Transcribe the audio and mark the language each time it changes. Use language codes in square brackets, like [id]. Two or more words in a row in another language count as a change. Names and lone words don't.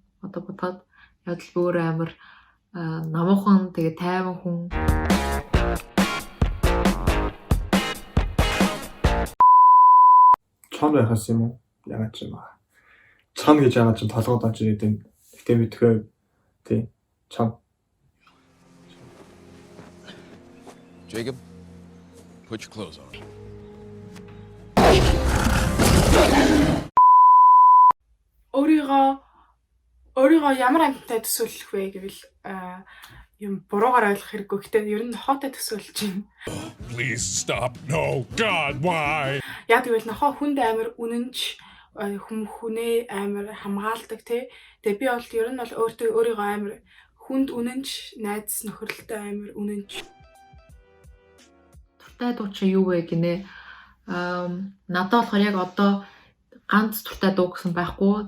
[mn] Одоо бодоход яг л өөр амар намуухан тэгээ тайван хүн. Чон байхаас юм уу? Яагаад ч юм аа. Чон гэж яагаад ч толгойд орж ирээд байна. Гэтэ мэдхээ тий. Чон. [en] Jacob, put your clothes on. [mn] Өөрийгөө ямар амьтантай төсөөлөх вэ гэвэл юм буруугаар ойлгох хэрэггүй. Гэтэ ер нь нохоотой төсөөлж байна. [en] Please stop. No, God, why? [mn] Яг гэвэл нохоо хүнд амар үнэнч хүнээ амар хамгаалдаг тий. Тэгээ би бол ер нь бол өөрийгөө амар хүнд үнэнч, найз нөхөрлөлтөй амар үнэнч. Туртай дуу чи юу вэ гинэ? Надад болохоор яг одоо ганц туртай дуу гэсэн байхгүй.